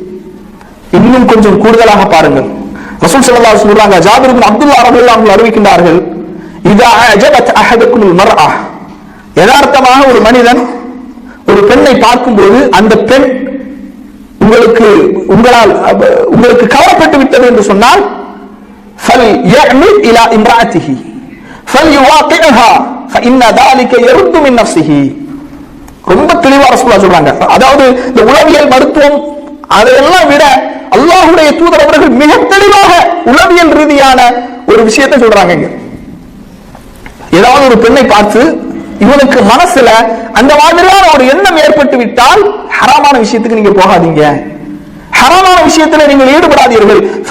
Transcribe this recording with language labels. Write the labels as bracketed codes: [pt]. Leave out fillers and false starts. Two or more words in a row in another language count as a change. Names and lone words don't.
[ta] இன்னும் கொஞ்சம் கூடுதலாக பாருங்கள், ரசூல் [ar] صلى الله عليه وسلم [ta] சொல்றாங்க, ஜாபிர் இப்னு அப்துல்லாஹ் [ar] رضي الله عنه [ta] அறிவிக்கின்றார்கள், [ar] إذا أعجبت أحدكم المرأة, [ta] யதார்த்தமாக ஒரு மனிதன் ஒரு பெண்ணை பார்க்கும்போது அந்த பெண் உங்களுக்கு கவரப்பட்டு விட்டது என்று சொன்னால் [ar] فَلْيَعْمِدْ إِلَى إِمْرَأَتِهِ فَلْيُوَاقِعْهَا فَإِنَّ ذَلِكَ يَرُدُّ مِنْ نَفْسِهِ. [ta] ரொம்ப தெளிவா ரசூலுல்லாஹ் சொல்றாங்க. அதாவது இந்த உளவியல் மருத்துவம் அதையெல்லாம் விட அல்லாஹ்வுடைய தூதர் அவர்கள் மிக தெளிவாக உளவியல் ரீதியான ஒரு விஷயத்தை சொல்றாங்க. ஏதாவது ஒரு பெண்ணை பார்த்து இவனுக்கு மனசுல அந்த மாதிரியான ஒரு எண்ணம் ஏற்பட்டு விட்டால் ஹராமான விஷயத்துக்கு நீங்க போகாதீங்க, ஹராமான விஷயத்தில் நீங்கள் ஈடுபடாதீர்கள்.